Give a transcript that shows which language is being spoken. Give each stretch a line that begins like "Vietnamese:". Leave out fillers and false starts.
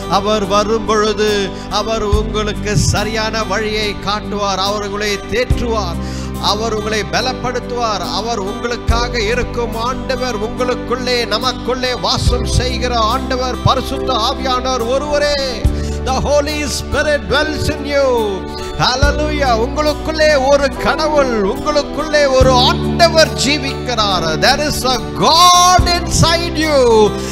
Tamil: அவர் வரும் பொழுது அவர் உங்களுக்கு சரியான வழியை காட்டுவார், அவர் உங்களை தேற்றுவார், அவர் உங்களை பலப்படுத்துவார். அவர் உங்களுக்காக இருக்கும் ஆண்டவர், உங்களுக்குள்ளே நமக்குள்ளே வாசம் செய்கிற ஆண்டவர் பரிசுத்த ஆவியானவர் ஒருவரே.
English: The Holy Spirit dwells in you. Hallelujah.
Tamil: உங்களுக்குள்ளே ஒரு கடவுள், உங்களுக்குள்ளே ஒரு ஆண்டவர் ஜீவிக்கிறார்.
English: There is a God inside you.